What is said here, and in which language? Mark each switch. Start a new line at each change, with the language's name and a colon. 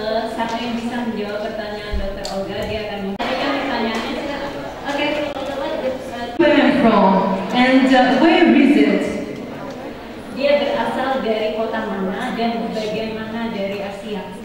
Indonesian: Siapa yang bisa menjawab pertanyaan Dr. Olga, dia akan memberikan pertanyaannya.
English: Okay. Where I'm from, and where is it?
Indonesian: Dia berasal dari kota mana dan bagian mana dari Asia?